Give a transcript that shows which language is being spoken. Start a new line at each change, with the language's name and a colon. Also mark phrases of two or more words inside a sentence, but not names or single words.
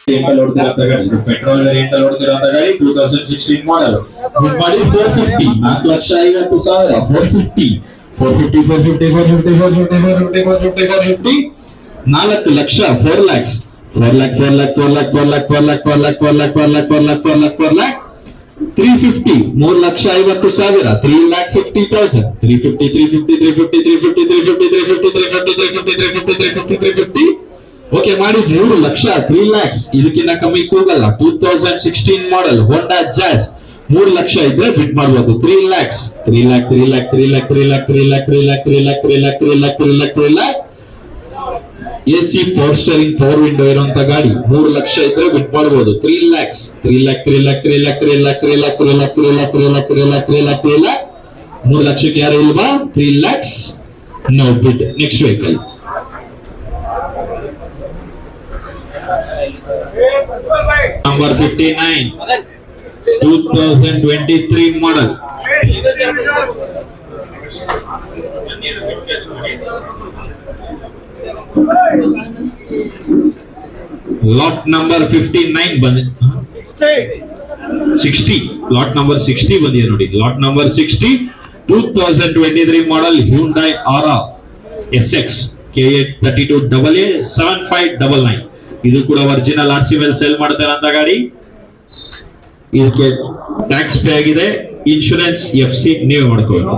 Kannada: ಅಲ್ಲಿ ಓಡ್ತಿರೋ ಗಾಡಿ, ಇದು
English: petrol variant
Kannada: ಅಲ್ಲಿ ಓಡ್ತಿರೋ ಗಾಡಿ, 2016 ಮಾಡೆಲ್. ಬುಕ್ ಮಾಡಿ 450, 4,50,000, 450, 450, 450, 450, 450, 450, 450, 450, 4 ಲಕ್ಷ, 4 lakhs, 4 lakh, 4 lakh, 4 lakh, 4 lakh, 4 lakh, 4 lakh, 4 lakh, 4 lakh, 4 lakh, 4 lakh, 4 lakh, 350, 3,50,000, 3,50,000, 350, 350, 350, 350, 350, 350, 350, 350, 350, 350. ಓಕೆ ಮಾಡಿ 3 ಲಕ್ಷ, 3 lakhs. ಇದಕ್ಕಿಂತ ಕಮ್ಮಿ ಕೂಗಲ್ಲ. 2016 ಮಾಡೆಲ್ ಹೋಂಡಾ ಜಾಸ್ 3 ಲಕ್ಷ ಇದ್ರೆ ಬಿಟ್ ಮಾಡಬಹುದು. 3 lakhs, 3 lakh, 3 lakh, 3 lakh, 3 lakh, 3 lakh, 3 lakh, 3 lakh, 3 lakh, 3 lakh, 3 lakh, 3 lakh.
English: AC power steering power window
Kannada: ಇರುವಂತ ಗಾಡಿ 3 ಲಕ್ಷ ಇದ್ರೆ ಬಿಟ್ ಮಾಡಬಹುದು. 3 lakhs, 3 lakh, 3 lakh, 3 lakh, 3 lakh, 3 lakh, 3 lakh, 3 lakh, 3 lakh, 3 lakh, 3 lakh, 3 lakh. 3 ಲಕ್ಷಕ್ಕೆ ಯಾರು ಇಲ್ವಾ? 3 lakhs,
English: no bid. Next vehicle. Number 59, 2023 model. Lot number
Kannada: 59 ಬಂದಿದೆ. 60,
English: lot number
Kannada: 60 ಬಂದಿದೆ ನೋಡಿ.
English: Lot number 60, 2023 model Hyundai Aura SX KA32AA 7599.
Kannada: ಇದು ಕೂಡ
English: original RC
Kannada: ಮೇಲೆ ಸೇಲ್ ಮಾಡ್ತಾರಂತ ಗಾಡಿ. ಇದಕ್ಕೆ
English: tax pay
Kannada: ಆಗಿದೆ. ಇನ್ಶೂರೆನ್ಸ್ FC ನೀವೇ ಮಾಡ್ಕೋಬೇಕು.